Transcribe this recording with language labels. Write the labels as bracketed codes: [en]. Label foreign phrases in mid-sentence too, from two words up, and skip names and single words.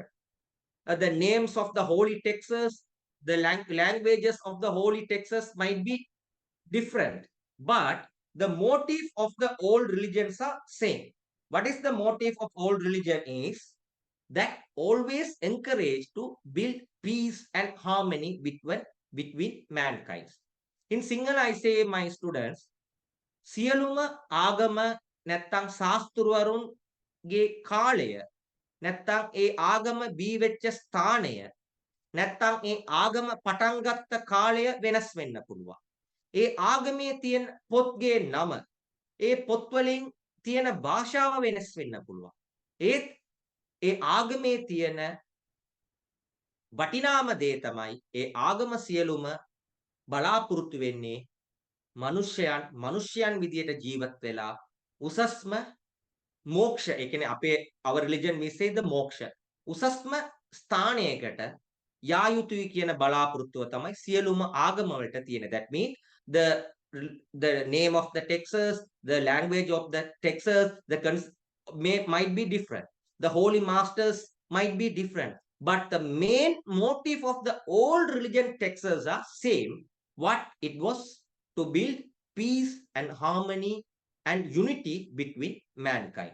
[en] The names of the holy texts, the languages of the holy texts might be different, but the motive of the old religions are same. What is the motive of old religion is that always encourage to build peace and harmony between mankind. In Sinhala, I say my students, [si] සියලුම ආගම නැත්තම් ශාස්තෘවරුන්ගේ කාලය නැත්තම් ඒ ආගම බී වෙච්ච ස්ථානය නැත්තම් ඒ ආගම පටන් ගත්ත කාලය වෙනස් වෙන්න පුළුවන්. ඒ ආගමේ තියෙන පොත්ගේ නම, ඒ පොත්වලින් තියෙන භාෂාව වෙනස් වෙන්න පුළුවන්. ඒත් ඒ ආගමේ තියෙන වටිනාම දේ තමයි ඒ ආගම සියලුම බලාපොරොත්තු වෙන්නේ මනුෂ්‍යයන් විදියට ජීවත් වෙලා උසස්ම මෝක්ෂ, ඒ කියන්නේ අපේ [en] our religion we say the [si] මෝක්ෂ, උසස්ම ස්ථානයකට යා යුතුයි කියන බලාපොරොත්තුව තමයි සියලුම ආගම වලට තියෙන. [en] That means the name of the texts, the language of the texts, might be different. The holy masters might be different, but the main motive of the old religion texts are same. What it was to build peace and harmony and unity between mankind.